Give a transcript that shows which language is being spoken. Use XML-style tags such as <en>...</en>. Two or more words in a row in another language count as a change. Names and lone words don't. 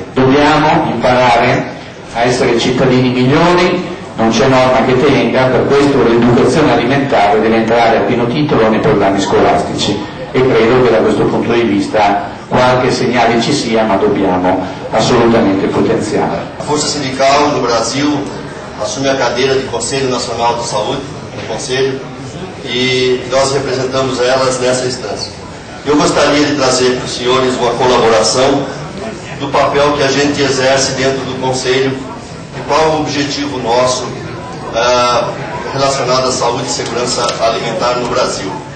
<it>Dobbiamo imparare a essere cittadini migliori, non c'è norma che tenga, per questo l'educazione alimentare deve entrare a pieno titolo nei programmi scolastici e credo che da questo punto di vista qualche segnale ci sia, ma dobbiamo assolutamente potenziare.</it> <pt>A Força Sindical no Brasil assume a cadeira de Conselho Nacional de Saúde, no Conselho, e nós representamos elas nessa instância. Eu gostaria de trazer para os senhores uma colaboração do papel que a gente exerce dentro do Conselho e qual é o objetivo nosso relacionado à saúde e segurança alimentar no Brasil.</pt>